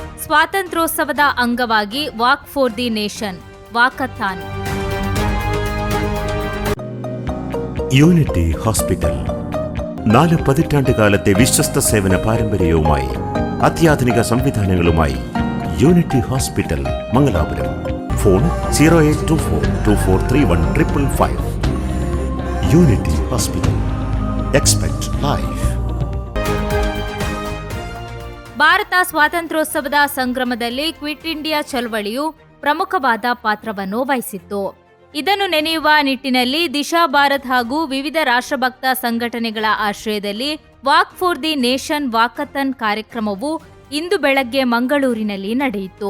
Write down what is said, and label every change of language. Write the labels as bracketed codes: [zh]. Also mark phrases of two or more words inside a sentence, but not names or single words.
[kn] ಸ್ವಾತಂತ್ರ್ಯೋತ್ಸವದ ಅಂಗವಾಗಿ ವಾಕ್ ಫಾರ್ ದಿ ನೇಷನ್ ವಾಕಥಾನ್. [ml] യൂണിറ്റി ഹോസ്പിറ്റൽ 4 പതിറ്റാണ്ടുകാലത്തെ വിശ്വസ്ത സേവന പാരമ്പര്യവുമായി അത്യാധുനിക സംവിധാനങ്ങളുമായി യൂണിറ്റി ഹോസ്പിറ്റൽ മംഗലാപുരം. ഫോൺ 0824243155. യൂണിറ്റി ഹോസ്പിറ്റൽ. [en] Expect life. [kn] ಭಾರತ ಸ್ವಾತಂತ್ರ್ಯೋತ್ಸವದ ಸಂಗ್ರಾಮದಲ್ಲಿ ಕ್ವಿಟ್ ಇಂಡಿಯಾ ಚಳವಳಿಯು ಪ್ರಮುಖವಾದ ಪಾತ್ರವನ್ನು ವಹಿಸಿತ್ತು. ಇದನ್ನು ನೆನೆಯುವ ನಿಟ್ಟಿನಲ್ಲಿ ದಿಶಾ ಭಾರತ್ ಹಾಗೂ ವಿವಿಧ ರಾಷ್ಟ್ರಭಕ್ತ ಸಂಘಟನೆಗಳ ಆಶ್ರಯದಲ್ಲಿ ವಾಕ್ ಫಾರ್ ದಿ ನೇಷನ್ ವಾಕಥಾನ್ ಕಾರ್ಯಕ್ರಮವು ಇಂದು ಬೆಳಗ್ಗೆ ಮಂಗಳೂರಿನಲ್ಲಿ ನಡೆಯಿತು.